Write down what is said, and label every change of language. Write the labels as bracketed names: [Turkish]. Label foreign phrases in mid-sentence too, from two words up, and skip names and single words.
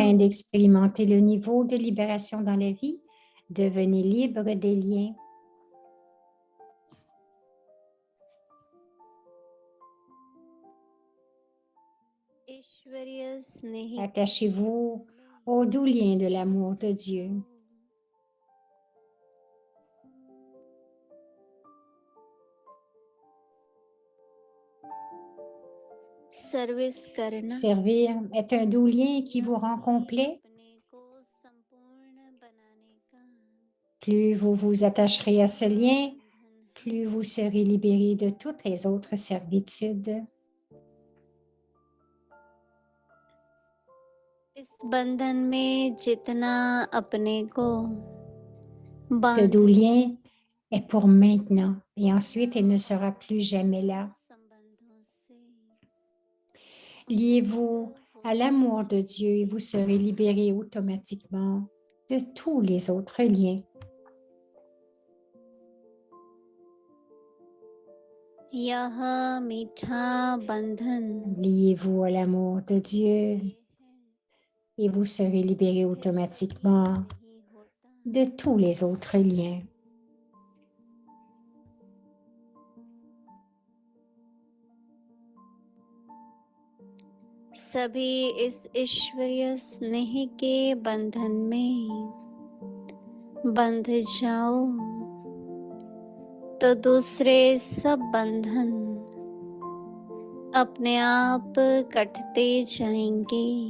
[French] Afin d'expérimenter le niveau de libération dans la vie, devenez libre des liens. [Hindi] ईश्वरीय स्नेह के [French] Attachez-vous [Hindi] में [French] au doux lien de l'amour de Dieu. [Hindi] सर्विस करना [French] Servir est un doux lien qui vous rend complet. [Hindi] अपने को संपूर्ण बनाने का [French] Plus vous vous attacherez à ce lien, [Hindi] बंधन है। [French] plus vous serez libéré de toutes les autres servitudes. [Hindi] इस बंधन में जितना अपने को [French] Ce doux [Hindi] बांध [French] lien est pour maintenant et ensuite il ne sera plus jamais là. [Hindi] संबंधों से [French] Liez-vous à l'amour de Dieu et vous serez libéré automatiquement de tous les autres liens. [Hindi] यह मीठा बंधन [French] Liez-vous à l'amour de Dieu [Hindi] है [French] et vous serez libéré [Hindi] फिर [French] automatiquement [Hindi] कभी नहीं होता। [French] de tous les autres liens. [Hindi] सभी इस ईश्वरीय स्नेह के बंधन में बंध जाओ तो दूसरे सब बंधन अपने आप कटते जाएंगे।